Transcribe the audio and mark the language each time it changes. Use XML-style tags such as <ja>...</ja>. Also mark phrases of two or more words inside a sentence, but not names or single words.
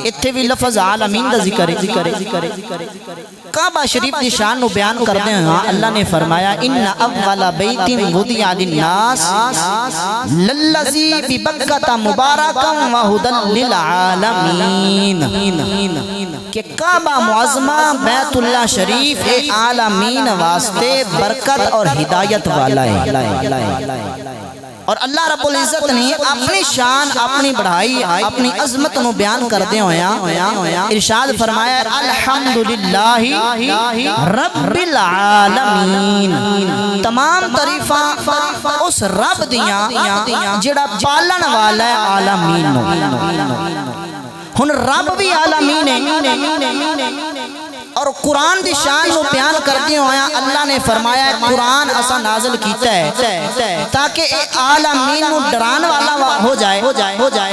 <pa>اتھے بھی لفظ عالمین دا ذکر ہے۔ کعبہ شریف دی شان نو بیان کردے ہیں اللہ نے فرمایا</pa> <ar>ان اول بیت وضع للناس للذی ببکۃ مبارکا وہدی للعالمین،</ar> <pa>کہ کعبہ معظمہ بیت اللہ شریف عالمین واسطے برکت اور ہدایت والا ہے۔ اور اللہ رب العزت نے اپنی شان، اپنی بڑھائی، اپنی عظمت نو بیان کردے ہویا ارشاد فرمایا</pa> <ar>الحمدللہ رب العالمین،</ar> <pa>تمام تعریفاں اس رب دیاں جڑا پالن والا ہے عالمین نو۔ ہن رب بھی عالمین ہے اور قرآن دی شان کو بیان کرتے ہویا اللہ نے فرمایا قرآن اسا نازل کیتا ہے تاکہ عالمین نو ڈران والا ہو جائے۔</pa>